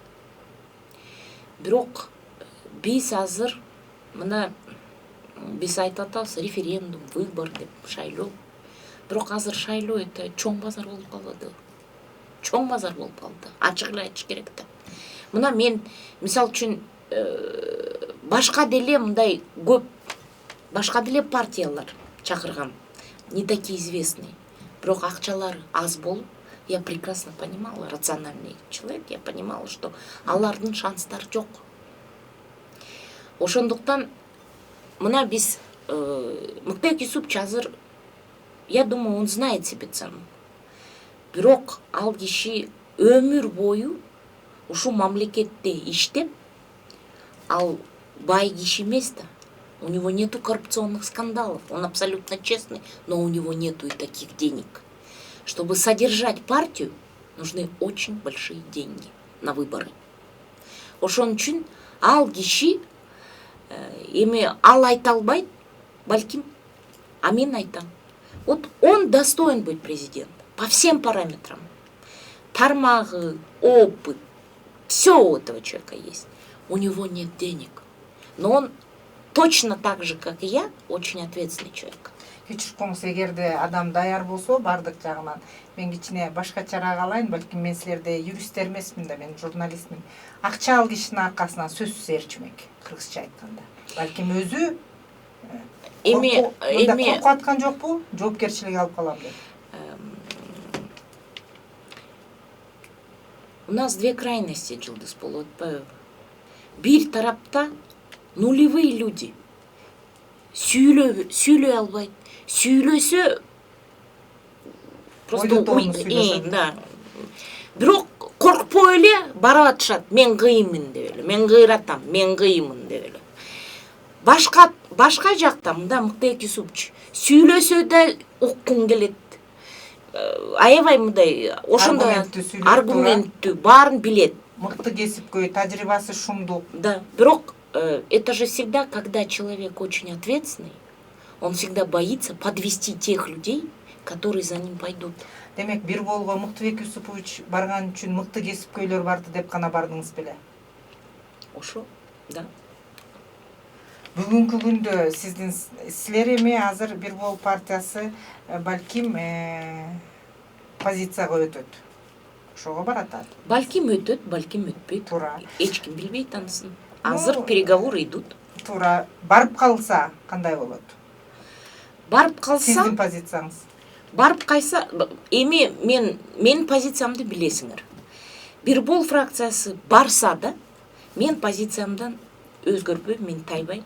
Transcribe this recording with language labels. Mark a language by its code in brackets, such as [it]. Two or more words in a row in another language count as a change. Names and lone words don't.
[ky] Бирок биз азыр мына биз айтып атабыз референдум, выбор деп, шайлоо. Бирок азыр шайлоо это чоң базар болуп калды. Чоң базар болуп калды. Ачык эле айтыш керек да. Мына мен мисалы үчүн башка деле мындай көп башка деле партиялар чакырган, [ru] не такие известные. [ky] Бирок акчалары аз болуп, [ru] я прекрасно понимала, рациональный человек, я понимала, что [ky] алардын шанстары жок. Ошондуктан мына биз Мыктык Юсупович азыр, [ru] я думаю, он знает себе цену. [ky] Бирок ал киши өмүр бою ушу мамлекетте иштеп, ал бай киши эмес да. [ru] У него нету коррупционных скандалов, он абсолютно честный, но у него нету и таких денег. Чтобы содержать партию, нужны очень большие деньги на выборы. [ky] Ошон үчүн ал киши эми ал айта албайт, балким, а мен айтам. [ru] Вот он достоин быть президентом по всем параметрам. Тармагы, опыт, все у этого человека есть. У него нет денег. Но он точно так же, как и я, очень ответственный человек. [ky] Кечирип коңуз, эгерде адам даяр болсо бардык жагынан, мен кичине башкачараак алайын, балким мен силерде юристтер эмесмин да, мен журналистмин. Акча ал кишинин аркасынан сөзсүз ээрчимек, кыргызча айтканда. Балким өзү коркуп аткан жокпу? Жоопкерчилик алып калам деп. [ru] У нас две крайности, [ky] Жылдыз, болуп атпайбы? Бир тарапта [ru] нулевые люди. [ky] Сүйлөй албайт. Сүйлөсө просто Ойлотоону сүйлөшөт. да. Бирок коркпой эле барып атышат. Мен кыйынмын деп эле. Мен кыйратам, мен кыйынмын деп эле. Башка жакта мында Мыктыек Юсупович сүйлөсө да уккун келет. Аябай мындай ошондой аргументтүү баарын билет. Мыкты кесипкөй, тажрыйбасы шумдук. [ru] Да, бирок это же всегда, когда человек очень ответственный, он всегда боится подвести тех людей, которые за ним пойдут. [ky] Демек, бир болго Мыктыбек Юсупович барган үчүн мыкты кесипкөйлөр барды деп гана бардыңыз беле? Ошо, да. Бүгүнкү күндө силер эми азыр бир бол партиясы балким позицияга өтөт. Ошого баратат. Балким өтөт, балким өтпөйт. Туура. Эч ким билбейт анысын. Азыр [ru] переговоры идут. [ky] Туура. Барып калса кандай болот? Барып калса, Сиздин позицияңыз. барып кайса, эми мен позициямды билесиңер. Бир бол фракциясы барса да, мен позициямдан өзгөрбөйм, мен тайбайм.